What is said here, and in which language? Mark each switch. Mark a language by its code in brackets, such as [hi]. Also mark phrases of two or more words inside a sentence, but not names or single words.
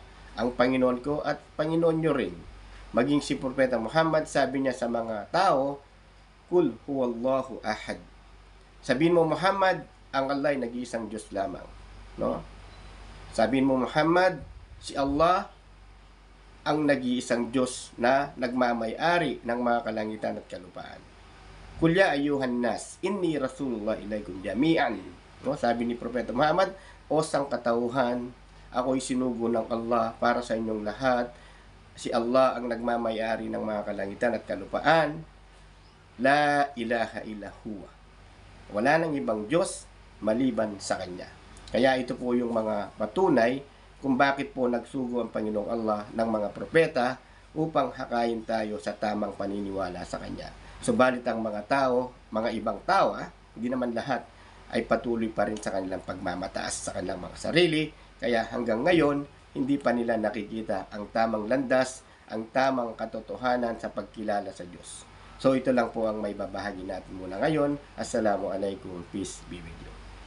[tl] Ang Panginoon ko at Panginoon nyo rin. Maging si Propeta Muhammad, sabi niya sa mga tao, [ar] قل هو الله أحد. [tl] Sabihin mo, Muhammad, ang Allah ay nag-iisang Diyos lamang. No? Sabihin mo, Muhammad, si Allah ang nag-iisang Diyos na nagmamay-ari ng mga kalangitan at kalupaan. [ar] قل يا أيها الناس إني رسول الله إليكم جميعا. [tl] No? Sabi ni Propeta Muhammad, o sangkatauhan, ako'y sinugo ng Allah para sa inyong lahat. Si Allah ang nagmamay-ari ng mga kalangitan at kalupaan. [ar] لا إله إلا هو. [tl] Wala nang ibang Diyos maliban sa Kanya. Kaya ito po yung mga patunay kung bakit po nagsugo ang Panginoong Allah ng mga propeta upang hakayin tayo sa tamang paniniwala sa Kanya. Subalit ang mga tao, mga ibang tao, hindi naman lahat, ay patuloy pa rin sa kanilang pagmamataas sa kanilang mga sarili. Kaya hanggang ngayon, hindi pa nila nakikita ang tamang landas, ang tamang katotohanan sa pagkilala sa Diyos. So ito lang po ang may babahagi natin muna ngayon. [en] Assalamualaikum, peace be with you.